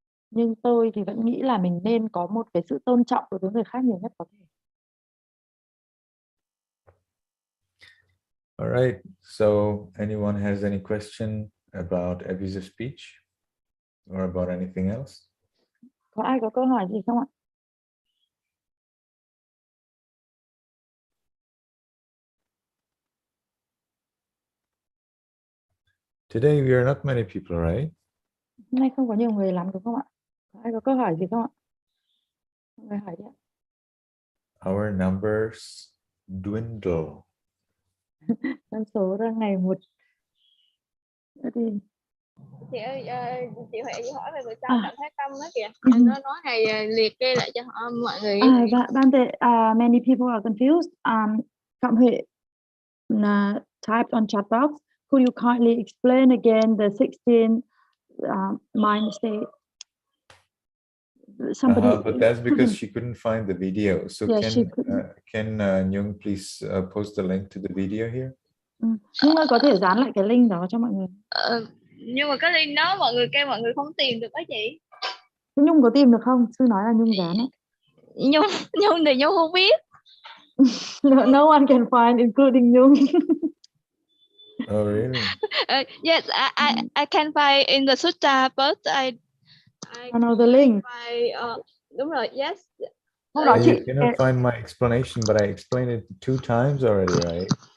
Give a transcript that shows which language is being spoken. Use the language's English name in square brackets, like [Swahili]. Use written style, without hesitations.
[Vietnamese] Nhưng tôi thì vẫn nghĩ là mình nên có một cái sự tôn trọng đối với người khác nhiều nhất có thể. [English] All right, so anyone has any question about abusive speech or about anything else? [Vietnamese] Có ai có câu hỏi gì không ạ? [English] Today we are not many people, right? [Vietnamese] Hôm nay không có nhiều người lắm đúng không ạ? Có ai có câu hỏi gì không ạ? Mọi người hỏi đi ạ. [English] Our numbers dwindle. [Vietnamese] Dân số đang ngày một. Thì... Chị ơi, chị Huệ chị hỏi về người cháu cảm thấy tâm đó kìa. Nó nói này liệt kê lại cho họ mọi người. [English] Many people are confused. Phạm Huệ typed on chat box. Could you kindly explain again the 16 mind state? Somebody. But that's because she couldn't find the video. So yeah, can Nhung please post the link to the video here? [Vietnamese] Nhưng mà có thể dán lại cái link đó cho mọi người. Nhưng mà cái link đó mọi người kêu mọi người không tìm được đó chị. Nhung có tìm được không? Sư nói là Nhung dán ấy. Nhung thì Nhung không biết. [English] No one can find, including Nhung. Oh really? Yes, I can find in the sutta, but I know the link. [Vietnamese] Đúng rồi, yes. Lúc đó [English] You [Vietnamese] chị [English] cannot find my explanation, but I explained it 2 times already, right?